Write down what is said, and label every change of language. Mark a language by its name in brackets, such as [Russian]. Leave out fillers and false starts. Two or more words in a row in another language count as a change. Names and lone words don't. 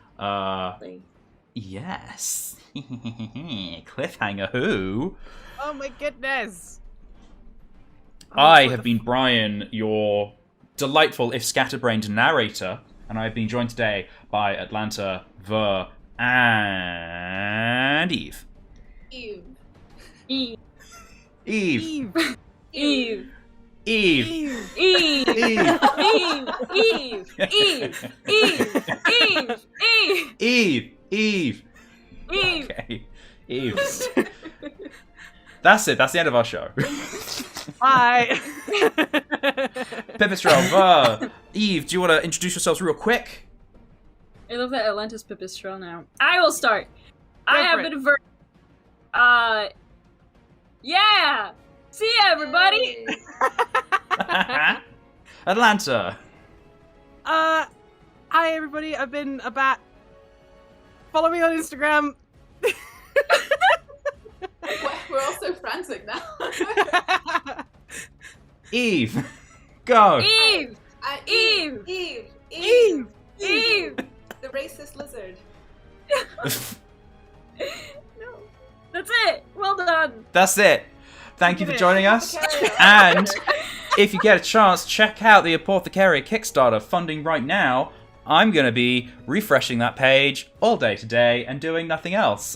[English] Yes. Cliffhanger who? Oh my goodness! I have been Brian, your delightful, if scatterbrained narrator, and I've been joined today by Atlanta, Ver, and Eve. Eve. Eve. Eve. Eve. Eve. Eve. Eve. Eve. Eve. Eve. Eve. Eve. Okay. Eve. That's it. That's the end of our show. Bye. Pipistrel, Ver, Eve, do you want to introduce yourselves real quick? I love that Atlantis Pipistrel now. I will start. I have been Ver. Yeah! See ya, everybody! Atlanta. Hi everybody, I've been a bat. Follow me on Instagram. We're all so frantic now. Eve. Go. Eve! Eve! Eve! Eve! Eve! The racist lizard. No. That's it! Well done! That's it. Thank you for joining us. And if you get a chance, check out the Apothecary Kickstarter funding right now. I'm going to be refreshing that page all day today and doing nothing else.